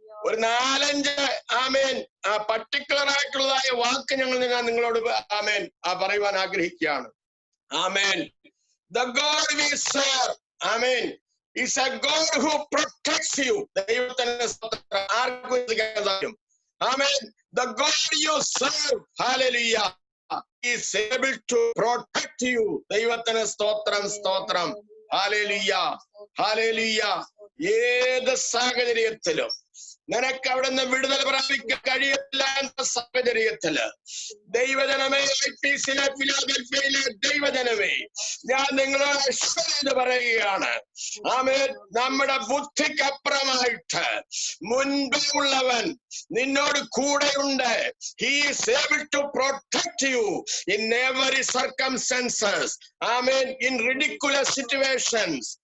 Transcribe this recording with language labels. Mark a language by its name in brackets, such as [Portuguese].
[Malayalam] ഒരു 4-5 ആമേൻ പർട്ടിക്കുലർ ആയിട്ടുള്ളതായ വാക്ക് ഞാൻ നിങ്ങളോട് ആമേൻ പറയുവാൻ ആഗ്രഹിക്കുകയാണ്. ആമേൻ. [English] The God we serve, amen, is a God who protects you. [Malayalam] ദൈവത്തിന്റെ ആർക്കും സാധിക്കും. ആമേൻ. [English] The God you serve, hallelujah, is able to protect you. [Malayalam] ദൈവത്തിന് സ്തോത്രം, സ്തോത്രം. Hallelujah, hallelujah. ഏത് സാഹചര്യത്തിലും നിനക്ക് അവിടുന്ന് വിടുതൽ പ്രാപിക്കാൻ കഴിയില്ല എന്ന സാഹചര്യത്തില് ദൈവജനമേ, ഐപിസിയിലെ ഫിലാദൽഫിയയിലെ ദൈവജനമേ, ഞാൻ നിങ്ങളോട് എന്ന് പറയുകയാണ്. ആമേൻ. നമ്മുടെ ബുദ്ധിക്കപ്പുറമായിട്ട് മുൻപേ ഉള്ളവൻ നിന്നോട് കൂടെയുണ്ട്. [English] He is able to protect you in every circumstances. Amen. In ridiculous situations.